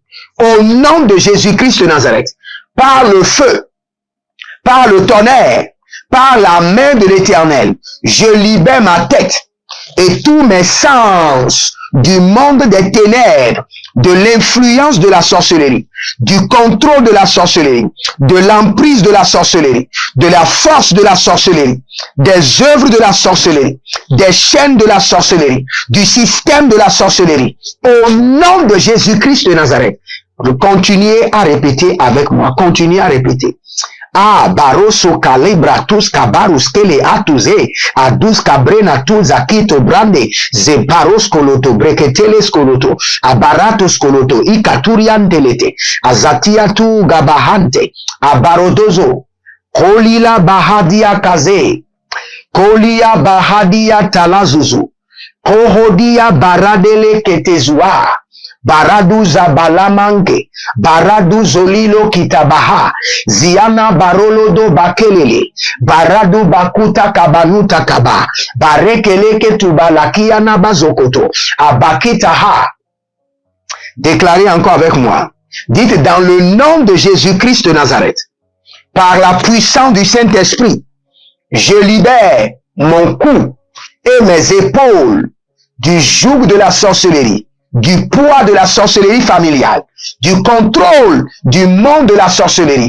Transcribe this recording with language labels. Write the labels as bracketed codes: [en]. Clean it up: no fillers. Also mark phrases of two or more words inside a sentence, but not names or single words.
[fr] Au nom de Jésus-Christ de Nazareth, par le feu, par le tonnerre, par la main de l'Éternel, je libère ma tête et tous mes sens du monde des ténèbres, de l'influence de la sorcellerie, du contrôle de la sorcellerie, de l'emprise de la sorcellerie, de la force de la sorcellerie, des œuvres de la sorcellerie, des chaînes de la sorcellerie, du système de la sorcellerie. Au nom de Jésus-Christ de Nazareth, continuez à répéter avec moi, continuez à répéter. Ah, baroso calibra tus cabarus kele atuze, adus cabrena tus akito brande, ze baros koloto, breketeles koloto, abaratos koloto, ikaturian telete, azatia tu gabahante, abarodozo, kolila bahadia kaze, kolia bahadia talazuzu, kohodia baradele ketezua, Baradu zabalamanke, baradu zolilo kitabaha, ziana barolodo bakelele, baradu bakuta kabanuta kaba, barekeleke tubalakia na bazokoto, abakitaha. Déclarez encore avec moi. Dites dans le nom de Jésus-Christ de Nazareth, par la puissance du Saint-Esprit, je libère mon cou et mes épaules du joug de la sorcellerie, du poids de la sorcellerie familiale, du contrôle du monde de la sorcellerie.